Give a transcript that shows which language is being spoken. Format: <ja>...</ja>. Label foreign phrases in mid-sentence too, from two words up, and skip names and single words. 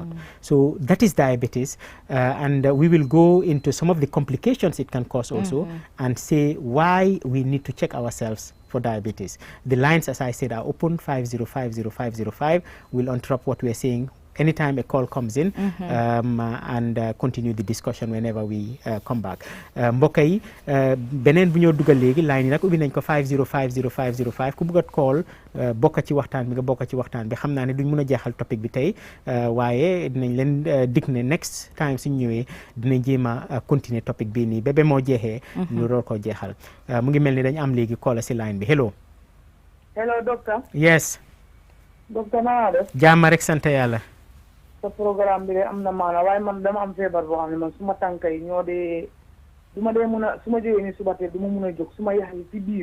<en>So that is diabetes, and we will go into some of the complications it can cause also and say why we need to check ourselves for diabetes. The lines, as I said, are open 5050505. We'll interrupt what we are saying anytime a call comes in and continue the discussion whenever we come back.</en> <wo>mbokk yi beneen bu ñoo dugal léegi line yi nag ubbi nañ ko 5050505 ku bëgg a call bokk ci waxtaan bi nga bokk ci waxtaan bi xam naa ne duñ mën a jeexal topic bi tey waaye dinañ leen dig ne</wo> <en>next time</en> <wo>suñ ñëwee dinañ jéem a continuer topic bii nii ba moo jeexee ñu door koo jeexal mu ngi mel ni dañ am léegi call si line bi hello docteur. yes docteur naa def. jàmm rek sant yàlla. sa programme bi de am na maana waaye man dama am feebar boo xam ne man suma tànk yi ñoo dee du ma dee mun a su ma jógee ni suba teel du ma mun a jóg su ma yax yi ci biir.</wo>